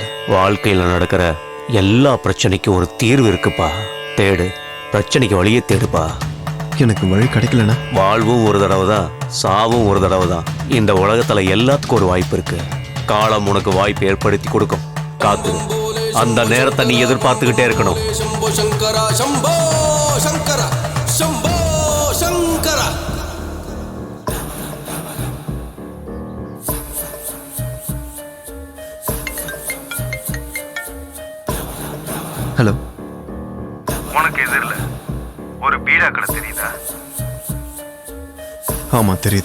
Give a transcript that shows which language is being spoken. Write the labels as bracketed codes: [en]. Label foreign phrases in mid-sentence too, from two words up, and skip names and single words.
[ta] வாழ்க்கையில நடக்கிற எல்லா பிரச்சனைக்கும் ஒரு தீர்வு இருக்குப்பா. தேடு, பிரச்சனைக்கு வழியே தேடுப்பா. எனக்கு வழி கிடைக்கலனா? வாழ்வும் ஒரு தடவை தான், சாவும் ஒரு தடவை தான். இந்த உலகத்துல எல்லாத்துக்கும் ஒரு வாய்ப்பு இருக்கு. காலம் உனக்கு வாய்ப்பு ஏற்படுத்தி கொடுக்கும். காத்து, அந்த நேரத்தை நீ எதிர்பார்த்துக்கிட்டே இருக்கணும். [sa] शंभो शंकरा शंभो शंकरा शंभो शंकरा. [ta] ஹலோ. உனக்கு எதிரில் ஒரு பீடா கடை தெரியுதா? ஆமா தெரியுது.